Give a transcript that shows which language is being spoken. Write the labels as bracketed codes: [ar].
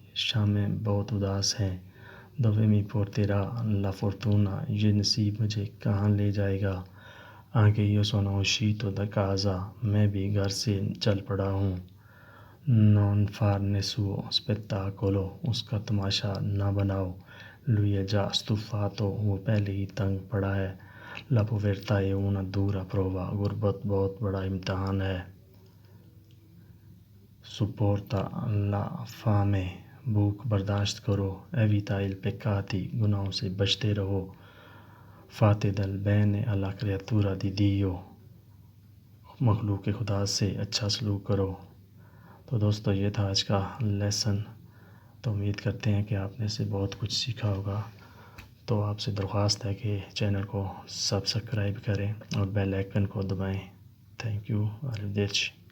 [ur] شامیں بہت اداس ہیں، [it] dove mi porterà la fortuna, [ur] یہ نصیب مجھے کہاں لے جائے گا. [it] anche io sono uscito da casa, [ur] میں بھی گھر سے چل پڑا ہوں. [it] non farne suo spettacolo, [ur] اس کا تماشا نہ بناؤ. [it] lui è già stufato, [ur] وہ پہلے ہی تنگ پڑا ہے. [it] la povertà è una dura prova, [ur] غربت بہت بڑا امتحان ہے. [it] supporta la fame, [ur] بھوک برداشت کرو. [it] evita il peccati, [ur] گناہوں سے بچتے رہو. [it] fate del bene alla creatura di Dio, [ur] مخلوق خدا سے اچھا سلوک کرو. تو دوستو یہ تھا آج کا لیسن. تو امید کرتے ہیں کہ آپ نے سے بہت کچھ سیکھا ہوگا. تو آپ سے درخواست ہے کہ چینل کو سبسکرائب کریں اور بیل آئیکن کو دبائیں. Thank you. arrivederci.